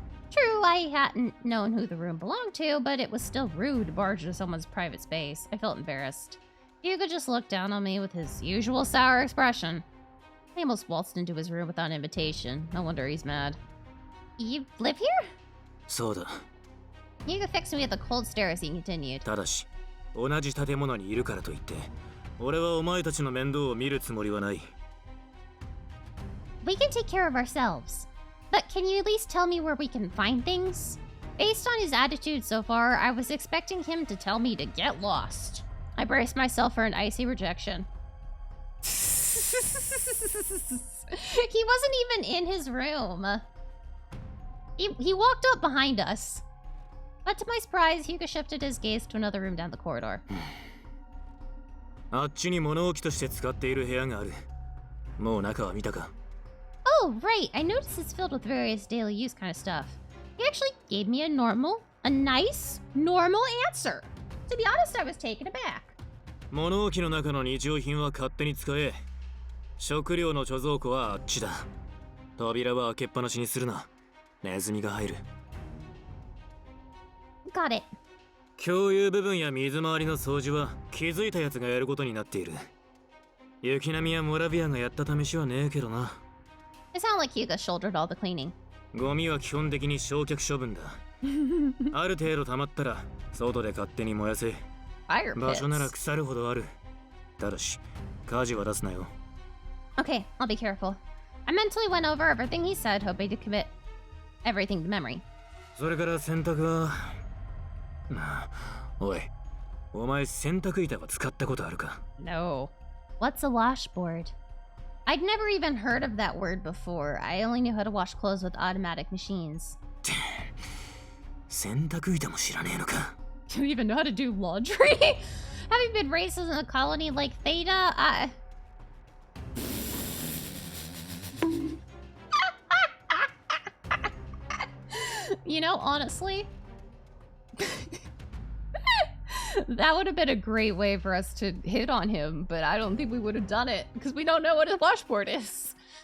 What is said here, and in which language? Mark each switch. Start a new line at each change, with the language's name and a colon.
English: True, I hadn't known who the room belonged to, but it was still rude to barge into someone's private space. I felt embarrassed. Hyuga just looked down on me with his usual sour expression. I almost waltzed into his room without invitation. No wonder he's mad. You live here?
Japanese: そうだ。
English: Hyuga fixed me with a cold stare as he continued.
Japanese: ただし、同じ建物にいるからといって、俺はお前たちの面倒を見るつもりはない。
English: We can take care of ourselves. But can you at least tell me where we can find things? Based on his attitude so far, I was expecting him to tell me to get lost. I braced myself for an icy rejection. He wasn't even in his room. He walked up behind us. But to my surprise, Hyuga shifted his gaze to another room down the corridor.
Japanese: あっちに物置として使っている部屋がある。もう中は見たか？
English: Oh, right. I noticed it's filled with various daily use kind of stuff. He actually gave me a nice, normal answer. To be honest, I was taken aback.
Japanese: 物置の中の日用品は勝手に使え。食料の貯蔵庫はあっちだ。扉は開けっぱなしにするな。ネズミが入る。
English: Got it.
Japanese: 共有部分や水回りの掃除は気づいたやつがやることになっている。雪並みやモラビアがやった試しはねえけどな。
English: It sounded like Hyuga shouldered all the cleaning.
Japanese: ゴミは基本的に焼却処分だ。ある程度溜まったら外で勝手に燃やせ。
English: Fire
Japanese: 場所なら
English: pits.
Japanese: 腐るほどある。ただし、火事は出すなよ。
English: Okay, I'll be careful. I mentally went over everything he said, hoping to commit everything to memory.
Japanese: それから洗濯は。おい、お前洗濯板は使ったことあるか？
English: No. What's a washboard? I'd never even heard of that word before. I only knew how to wash clothes with automatic machines.
Japanese: 洗濯板も知らねえのか？
English: Don't even know how to do laundry? Having been raised in a colony like Theta, You know, honestly, that would have been a great way for us to hit on him, but I don't think we would have done it because we don't know what a washboard is.